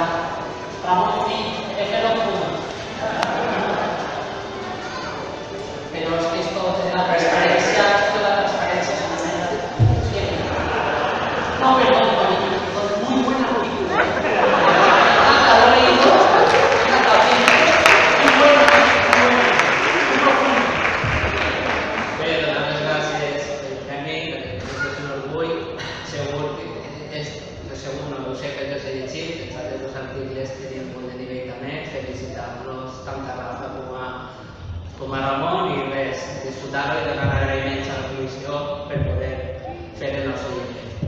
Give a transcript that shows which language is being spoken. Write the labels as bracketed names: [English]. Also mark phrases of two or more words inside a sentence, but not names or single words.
[Spanish] Ramón, sí, es de los puntos. Pero es que esto de la transparencia es una manera de... No, perdón, con muy buena película. Lo he leído. Muy buena, muy buena. Muy profunda. [Catalan] Bé, donar les gràcies pel premi, perquè és un orgull. Segur que segur no ho sé que ja s'ha llegit, els altres dos articles tenien molt de nivell també. Felicitar-nos tant a Rafa com a Ramon i res, disfrutar-ho i donar agraïments a la comissió per poder fer el nostre llibre.